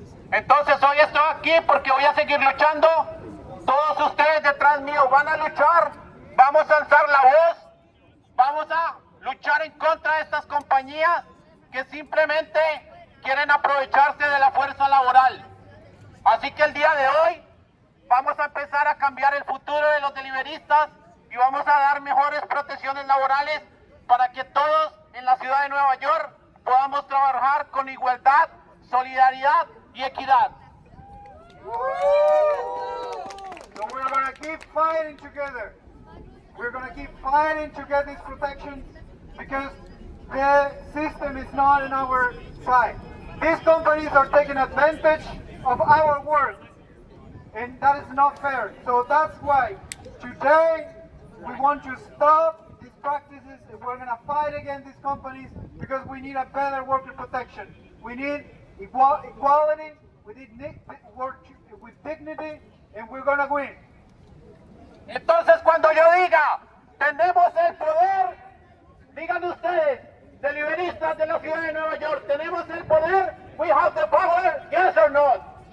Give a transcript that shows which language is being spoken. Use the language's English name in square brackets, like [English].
[Spanish] Entonces hoy estoy aquí porque voy a seguir luchando. Todos ustedes detrás mío van a luchar. Vamos a alzar la voz. Vamos a luchar en contra de estas compañías que simplemente quieren aprovecharse de la fuerza laboral. Así que el día de hoy vamos a empezar a cambiar el futuro de los deliveristas y vamos a dar mejores protecciones laborales para que todos en la ciudad de Nueva York podamos trabajar con igualdad, solidaridad y equidad. [English] So we're going to keep fighting together. We're going to keep fighting to get these protections because the system is not on our side. These companies are taking advantage of our work, and that is not fair. So that's why today we want to stop these practices, and we're going to fight against these companies because we need a better worker protection. We need equality, we need work with dignity, and we're going to win. [Spanish] Entonces cuando yo diga, tenemos el poder, digan ustedes, deliveristas de la ciudad de Nueva York, ¿tenemos el poder? [English] We have the power, yes or not?